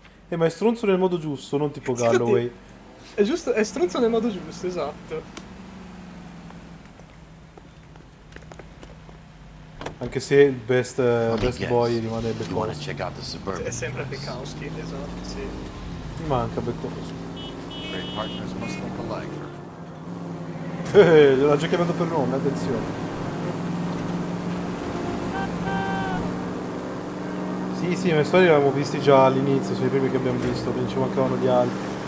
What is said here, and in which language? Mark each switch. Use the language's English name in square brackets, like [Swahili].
[Italian] Ma è stronzo nel modo giusto, non tipo Galloway. È giusto, è stronzo nel modo giusto, esatto. Anche se il best boy rimane Bukowski. È sempre Bukowski, esatto, sì. Mi manca Beccoso. [English] Great partners must think alike. [Italian] L'ha già chiamato per nome, attenzione. Sì, ma storia li avevamo visti già all'inizio, sono i primi che abbiamo visto, quindi ci mancavano gli altri.